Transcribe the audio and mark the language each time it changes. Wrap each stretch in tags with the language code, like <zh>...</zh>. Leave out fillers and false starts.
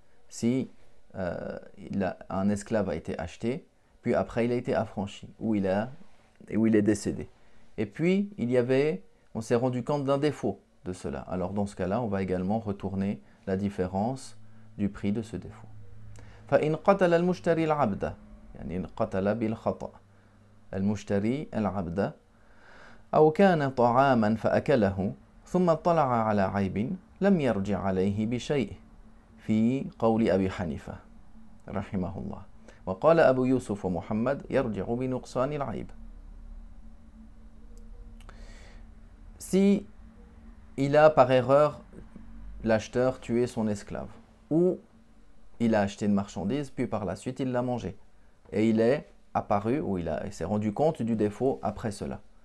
<fr>Si un esclave a été acheté, puis après il a été affranchi, ou il est décédé. Et puis, on s'est rendu compte d'un défaut de cela. Alors dans ce cas-là, on va également retourner la différence du prix de ce défaut.</fr> <ar>فإن قتل المشتري العبد يعني قتل بالخطأ المشتري العبد أو كان طعاما فأكله ثم اطلع على عيب لم يرجع عليه بشيء في قول أبي حنيفة رحمه الله وقال أبو يوسف ومحمد يرجع بنقصان العيب.</ar> <fr>Si il a par erreur, l'acheteur, tué son esclave, ou il a acheté une marchandise, puis par la suite il l'a mangé, et il est apparu, ou il s'est rendu compte du défaut après cela.</fr>